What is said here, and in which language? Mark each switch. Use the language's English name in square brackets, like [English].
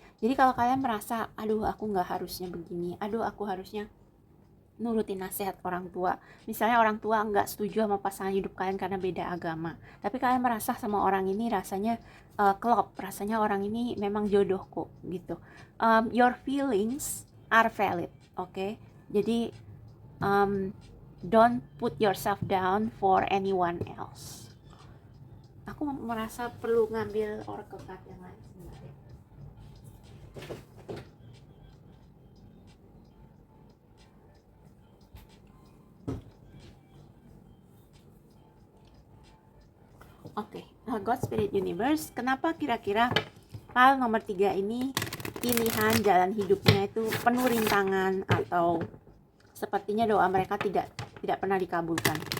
[Indonesian] Jadi kalau kalian merasa, aduh aku nggak harusnya begini, aduh aku harusnya nurutin nasihat orang tua, misalnya orang tua nggak setuju sama pasangan hidup kalian karena beda agama, tapi kalian merasa sama orang ini rasanya klop, rasanya orang ini memang jodohku gitu. [English] Your feelings are valid, okay? Jadi don't put yourself down for anyone else. [Indonesian] Aku merasa perlu ngambil oracle card yang lain sebenarnya. Oke, God Spirit Universe, kenapa kira-kira file nomor 3 ini pilihan jalan hidupnya itu penuh rintangan, atau sepertinya doa mereka tidak pernah dikabulkan?